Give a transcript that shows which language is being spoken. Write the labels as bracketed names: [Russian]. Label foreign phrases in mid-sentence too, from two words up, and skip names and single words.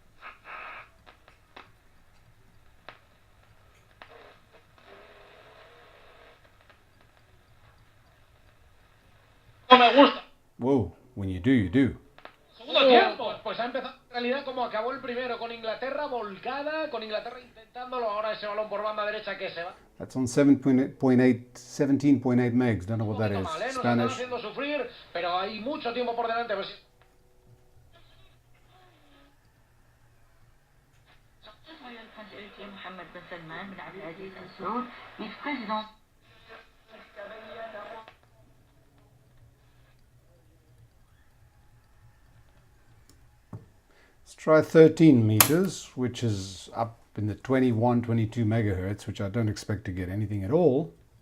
[English] Whoa, when you do, you do. [Spanish] Segundo tiempo, pues ha empezado en realidad como acabó el primero, con Inglaterra volcada, con Inglaterra intentándolo, ahora ese balón por banda derecha que se va. [English] That's on 17.8 megs, don't know what that is. [Spanish] Mal, nos [English] Spanish. [Spanish] están haciendo sufrir, pero hay mucho tiempo por delante. Pues... [French] محمد بن سلمان بن عبد العزيز آل سعود vice-président. [English] Let's try 13 meters, which is up in the 21, 22 megahertz, which I don't expect to get anything at all.